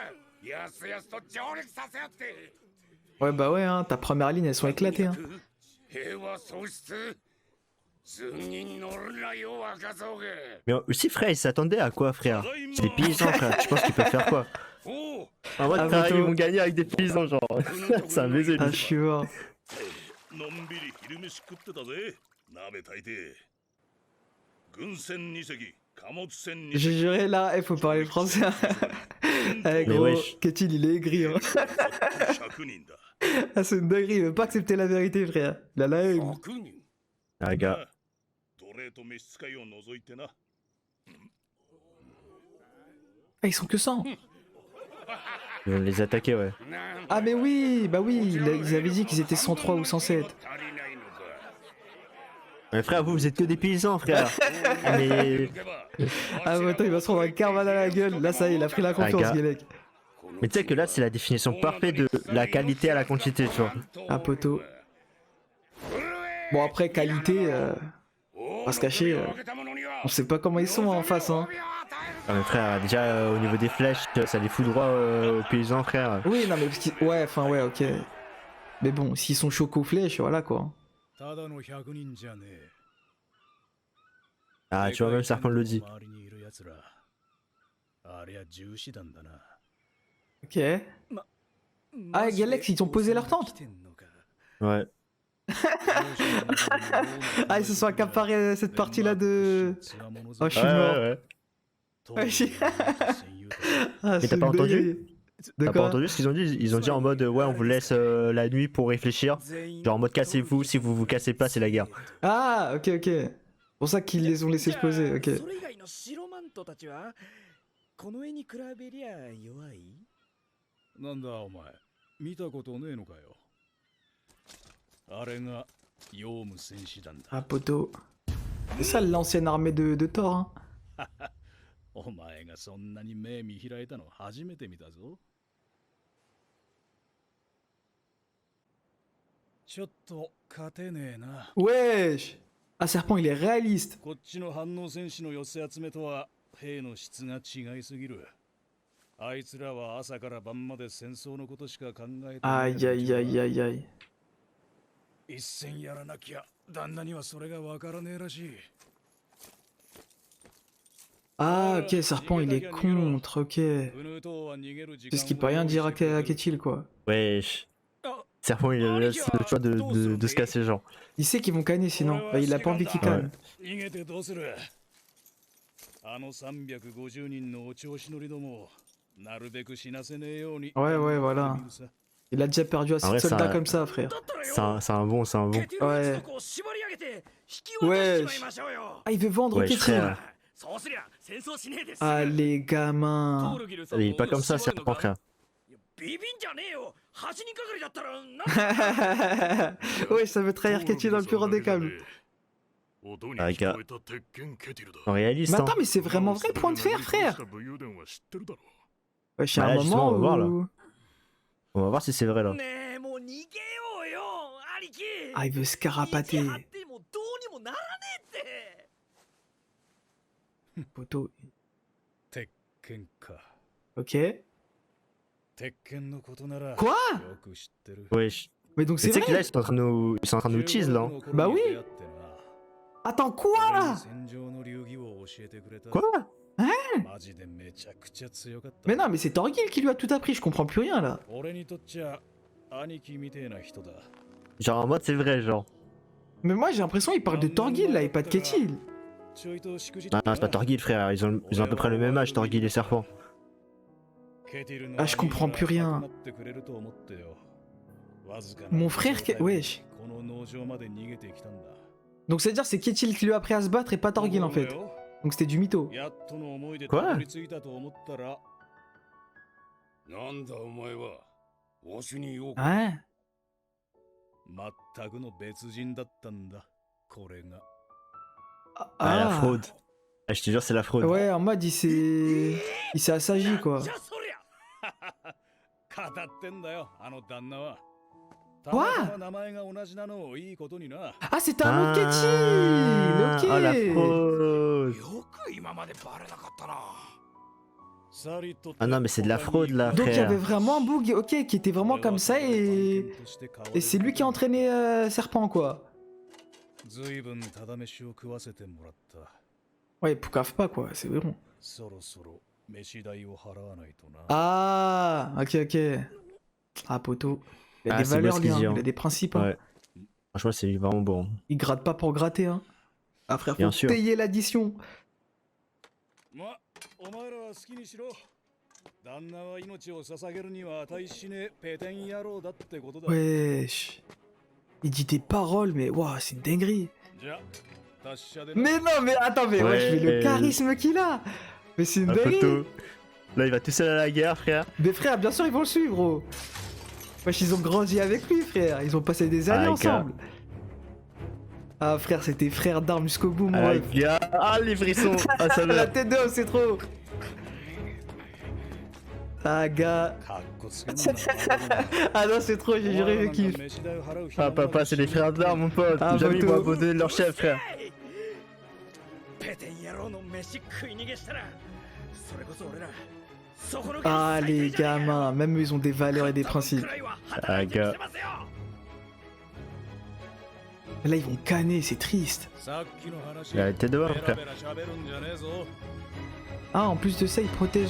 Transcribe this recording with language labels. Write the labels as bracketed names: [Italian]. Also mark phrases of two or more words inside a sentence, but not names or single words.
[French] Ouais bah ouais hein, ta première ligne elles sont éclatées hein. Mais aussi, frère, il s'attendait à quoi, frère? C'est des paysans, frère. Tu penses qu'ils peuvent faire quoi? En vrai, Ah, frère, plutôt. ils vont gagner avec des paysans, genre. C'est un baiser, Ah lui. je suis mort. [Japanese] のんびり昼飯食ってたぜ鍋炊いて軍船2隻貨物船2 [French] J'ai [Japanese] 隻 [French] juré là, faut parler français. Eh Mais gros, wesh. Ketil il est aigri hein. [Japanese] 100 人だ [French] Ah c'est une dinguerie, il veut pas accepter la vérité frère. Il a la haine. [Japanese] 100人 [French] Ah, gars. [Japanese] 奴隷と召使いを除いてな [French] Ah ils sont que 100. Ils vont les attaquer, ouais. Ah mais oui, bah oui, ils avaient dit qu'ils étaient 103 ou 107. [Japanese] 足りないのか [French] Mais frère, vous êtes que des paysans, frère. Ah, mais... [Japanese] 行けば [French] Ah mais attends, il va se prendre un karma dans la gueule. Là ça y est, il a pris la confiance gars. Guélec. Mais tu sais que là, c'est la définition parfaite de la qualité à la quantité, tu vois. Ah poteau. Bon après qualité, on va se cacher, on sait pas comment ils sont en face hein. Ah, mais frère, déjà, au niveau des flèches, ça les fout droit aux paysans, frère. Oui non mais parce qu'ils... ouais, enfin ouais ok. Mais bon, s'ils sont chauds aux flèches, voilà quoi. [Japanese] ただの100人じゃねえ。 [French] Ah, tu vois, même Serpent le dit. [Japanese] 周りにいる奴らありゃ重視団だな。 [French] Ok. Ah Galex, ils t'ont posé leur tente. Ouais. Ah ils se sont accaparés cette partie là de... Oh je suis Ouais, mort. ouais, ouais. Ah, Mais c'est t'as pas une entendu? dinguerie. De T'as pas quoi? entendu ce qu'ils ont dit? Ils ont dit en mode, ouais, on vous laisse la nuit pour réfléchir. Genre en mode, cassez-vous, si vous vous cassez pas, c'est la guerre. Ah ok ok. C'est pour ça qu'ils les ont laissés se poser, ok. [Japanese] それ以外の白マントたちはこの絵に比べりゃ弱いなんだお前、見たことねえのかよ。あれがヨウム戦士団だ。 [French] Ah poteau. C'est ça l'ancienne armée de Thor hein. [Japanese] お前がそんなに目見開いたの初めて見たぞ。ちょっと勝てねえな。 [French] Wesh. Ah Serpent il est réaliste. [Japanese] こっちの反応戦士の寄せ集めとは兵の質が違いすぎる。あいつらは朝から晩まで戦争のことしか考えてない。 [French] Aïe aïe aïe aïe aïe. [Japanese] 一戦やらなきゃ旦那にはそれがわからねえらしい。 [French] Ah ok, Serpent il est contre, ok. [Japanese] ウヌートは逃げる時 [French] C'est [Japanese] 間 [French] ce qui peut rien dire à Ketil quoi. Wesh. Serpent, il laisse le choix de se casser, genre. Il sait qu'ils vont canner sinon. Bah, il a pas envie qu'ils cannent. [Japanese] 逃げてどうするあの350人のお調子乗りどもなるべく死なせねえように [French] Ouais ouais voilà. Il a déjà perdu assez En de vrai, soldats ça- comme ça frère. C'est un bon, c'est un bon. [Japanese] ケティルの一族を縛り上げて引き渡しちまいましょうよ [French] Ah il veut vendre Wesh, Ketil. frère. [Japanese] そうすりゃ戦争しねえです [French] Ah les gamins. Il est pas comme ça, Serpent, frère. [Japanese] ビビンじゃねえよ8人がかりだったらなん [French] Ouais ça veut trahir Ketil dans le plus grand des câbles. [Japanese] 音に [French] Ah, [Japanese] 聞 [French] gars. [Japanese] こえた鉄拳ケティルだ [French] En réaliste, Mais hein. attends mais c'est vraiment vrai point de fer frère. [Japanese] 武勇伝は知ってるだろ [French] Wesh y'a Bah un là, justement, moment on va voir, là. où... On va voir si c'est vrai, là. [Japanese] ねえもう逃げようよ兄貴 [French] Ah il veut se carapater. [Japanese] 息張ってもどうにもならねえって [French] Poteau. [Japanese] 鉄拳か [French] Ok. [Japanese] 鉄拳のことなら [French] Quoi [Japanese] よく知ってる [French] Wesh. Mais donc Mais c'est tu sais que là, vrai. ils sont en train de nous tease, là. hein. Bah oui. Attends quoi? [Japanese] 戦場の流儀を教えてくれた [French] Quoi? [Japanese] マジでめちゃくちゃ強かった [French] Mais non mais c'est Torgil qui lui a tout appris, je comprends plus rien là. [Japanese] 俺にとっちゃ兄貴みてえな人だ [French] Genre en mode, c'est vrai, genre. Mais moi j'ai l'impression qu'il parle de Torgil là et pas de Ketil. [Japanese] ちょいとしくじ [French] Ah, c'est pas Torgil, frère. Ils ont à peu près le même âge, Torgil et Serpent. Ah, je comprends plus rien. Mon frère, wesh. Donc c'est-à-dire c'est Ketil qui lui a appris à se battre et pas Torgil en fait. Donc c'était du mytho. [Japanese] やっとの思いで [French] Quoi [Japanese] たどり着いたと思ったら。なんだお前は。わしによく。 [French] Ouais. [Japanese] 全くの別人だったんだ。これが。 [French] Ah, la fraude. Ah, je te jure, c'est la fraude. Ouais, en mode il s'est assagi quoi. [Japanese] じゃそりゃ語ってんだよ、あの旦那は。た [French] Quoi [Japanese] またま名前が同じなのをいいことにな。 [French] Ah, c'était un autre Ketchy. Ah, la Ok. fraude. [Japanese] よく今までバレなかったな。 [French] Ah non, mais c'est de la fraude là, Donc il y frère. avait vraiment un bug, ok, qui était vraiment comme ça et c'est lui qui a entraîné Serpent quoi. [Japanese] 随分ただ飯を食わせてもらった。 [French] Ouais, Poukaf pas quoi, c'est bon. [Japanese] そろそろ飯代を払わないとな。 [French] Ah, ok, ok. Ah, poteau. Il a Ah, des c'est valeurs, beau ce lui, qu'il hein. dit, hein. Il a des principes. Hein. Ouais. Franchement, c'est vraiment bon. Il gratte pas pour gratter. Hein. Ah, frère, Bien faut sûr. payer l'addition. [Japanese] ま、お前らは好きにしろ。旦那は命を捧げるには値しねえペテン野郎だってことだ。 [French] Wesh. Il dit des paroles, mais waouh, c'est une dinguerie. [Japanese] じゃ、達者でな。 [French] Mais non, mais attends, mais Ouais. wesh, mais le charisme qu'il a. Mais c'est une Un dinguerie. photo. Là, il va tout seul à la guerre, frère. Mais frère, bien sûr, ils vont le suivre, gros. Wesh, ils ont grandi avec lui, frère. Ils ont passé des années Ah, ensemble. Ah, frère, c'était frère d'armes jusqu'au bout, mon Ah, ref. gars. Ah, les frissons. Ah, ça La va. tête de haut, c'est trop. Ah, gars. [Japanese] かっこつけんな。 [French] Ah non, c'est trop, j'ai juré, je kiffe. Ah, papa, c'est les frères d'armes, mon pote. Ah, Jamais ils vont photo. abandonner leur chef, frère. [Japanese] ペテン野郎の飯食い逃げしたら、それこそ俺ら。 [French] Ah, les gamins, même eux, ils ont des valeurs et des principes. Ah, gars. Là, ils vont canner, c'est triste. Il a la tête de mort, frère. Ah, en plus de ça, ils protègent.